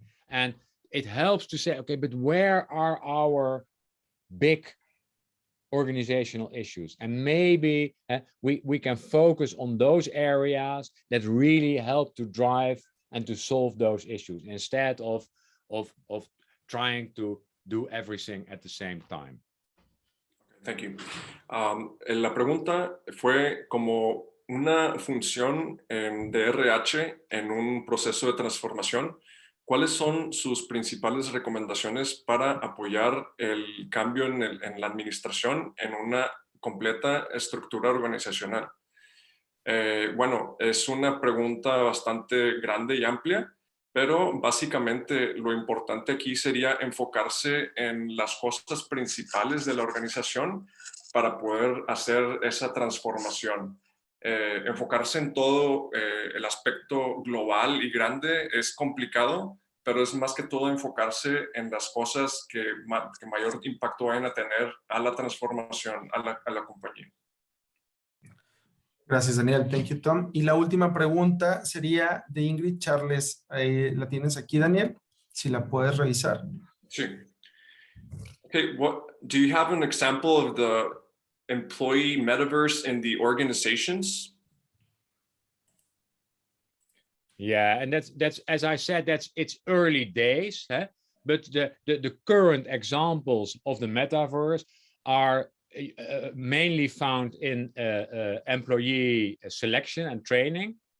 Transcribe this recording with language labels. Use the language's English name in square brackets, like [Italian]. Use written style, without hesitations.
[English] And it helps to say, okay, but where are our big organizational issues? And maybe we can focus on those areas that really help to drive and to solve those issues instead of trying to do everything at the same time. Thank you. [Spanish] La pregunta fue como una función de RH en un proceso de transformación. ¿Cuáles son sus principales recomendaciones para apoyar el cambio en la administración en una completa estructura organizacional? Bueno, es una pregunta bastante grande y amplia, pero básicamente lo importante aquí sería enfocarse en las cosas principales de la organización para poder hacer esa transformación. Enfocarse en todo el aspecto global y grande es complicado, pero es más que todo enfocarse en las cosas que mayor impacto vayan a tener a la transformación, a la compañía. Gracias, Daniel. [English] Thank you, Tom. [Spanish] Y la última pregunta sería de Ingrid Charles. ¿La tienes aquí, Daniel? Si la puedes revisar. Sí. [English] Okay, do you have an example of the employee metaverse in the organizations? Yeah, and that's as I said, it's early days, but the current examples of the metaverse are mainly found in employee selection and training.